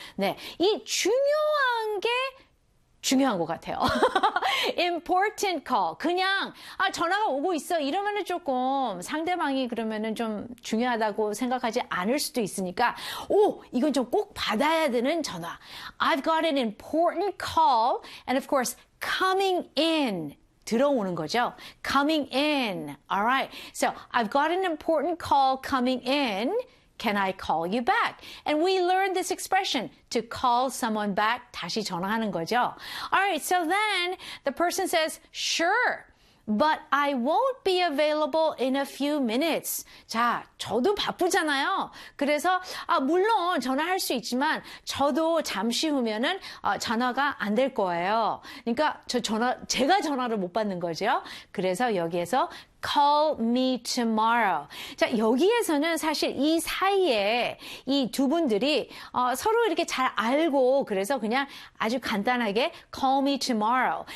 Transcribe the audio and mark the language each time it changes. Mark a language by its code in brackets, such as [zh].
[ko] 네, 이 중요한 게 중요한 것 같아요. [en] Important call. [ko] 그냥 아 전화가 오고 있어 이러면은 조금 상대방이 그러면은 좀 중요하다고 생각하지 않을 수도 있으니까 오 이건 좀 꼭 받아야 되는 전화. [en] I've got an important call and of course coming in. [ko] 들어오는 거죠. [en] Coming in. All right. So I've got an important call coming in. Can I call you back? And we learned this expression, to call someone back, [ko] 다시 전화하는 거죠. [en] All right, so then the person says, sure, but I won't be available in a few minutes. [ko] 자, 저도 바쁘잖아요. 그래서 아, 물론 전화할 수 있지만 저도 잠시 후면은 전화가 안 될 거예요. 그러니까 제가 전화를 못 받는 거죠. 그래서 여기에서 [en] Call me tomorrow. [ko] 자, 여기에서는 사실 이 사이에 이 두 분들이 서로 이렇게 잘 알고 그래서 그냥 아주 간단하게 [en] call me tomorrow.